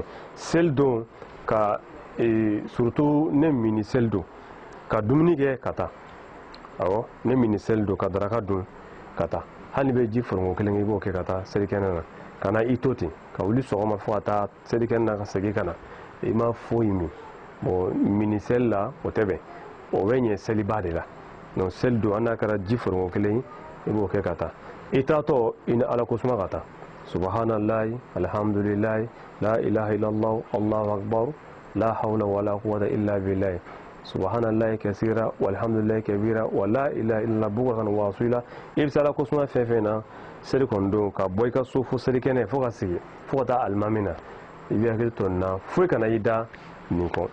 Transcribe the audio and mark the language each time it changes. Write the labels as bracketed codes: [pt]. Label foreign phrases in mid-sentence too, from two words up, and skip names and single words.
[bm] Seli don ka surtout ne mini seli don ka dumuni kɛ ka taa awɔ ne mini seli don ka daraka dun ka taa hali bɛ ji foronko kelen i b'o kɛ ka taa selikɛnɛ na ka na i to ten ka wuli sɔgɔma fo ka taa selikɛnɛ na ka segin ka na i ma foyi min. Bon mini seli la o tɛ bɛn o bɛ ɲɛ seliba de la. Donc seli don an n'a kɛra ji foronko kelen i b'o kɛ ka taa i taatɔ i ni ala kosuma ka taa [ar] سبحان الله الحمد لله لا إله إلا الله الله أكبر لا حول و لا قوة إلا بالله سبحان الله كثيرا و الحمد لله كبيرا و لا إله إلا الله بكرة و أصيلا. [bm] I bɛ se ala kosuma fɛn fɛn na seli kɔni don ka bɔ i ka so fo selikɛnɛ fo ka sigi fo ka taa alimami na i bɛ hakili to nin na foyi kana i da nin kɔ.